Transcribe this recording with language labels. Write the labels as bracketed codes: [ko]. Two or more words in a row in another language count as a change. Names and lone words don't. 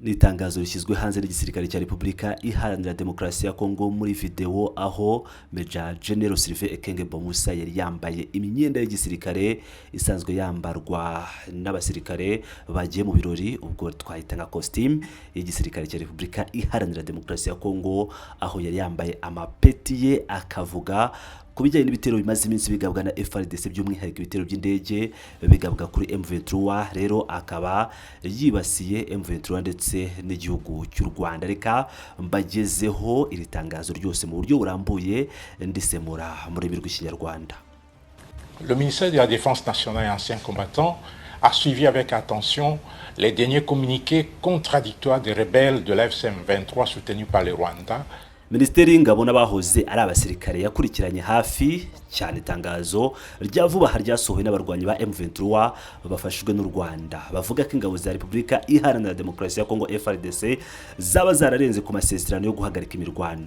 [rw] Itangazo rishyizwe hanze n'igisirikare cya Repubulika Iharanira Demokarasi ya Kongo muri video aho Major General Sylvain Ekenge Bomusa yari yambaye imyenda y'igisirikare isanzwe yambarwa n'abasirikare bagiye mu birori, ubwo twahita nka costume y'igisirikare cya Repubulika Iharanira Demokarasi ya Kongo, aho yari yambaye amapeti ye akavuga kubijyanye n'ibitero bimaze iminsi bigabwa na FARDC, by'umwihariko ibitero by'indege bigabwa kuri M23. Rero akaba yibasiye M23 ndetse n'igihugu cy'u Rwanda. Reka mbagezeho iri tangazo ryose mu buryo burambuye ndisemura mu rurimi rw'ikinyarwanda. [fr] Le ministère de la Défense nationale et anciens combattants a suivi avec attention les derniers communiqués contradictoires des rebelles de l'AFC/M23 soutenus par le Rwanda. [rw] Minisiteri y'Ingabo n'abahoze ari abasirikare yakurikiranye hafi cyane itangazo rya vuba ryasohowe n'abarwanyi ba M23 bafashijwe n'u Rwanda, bavuga ko ingabo za Repubulika Iharanira Demokarasi ya Kongo FARDC zaba zararenze ku masezerano yo guhagarika imirwano.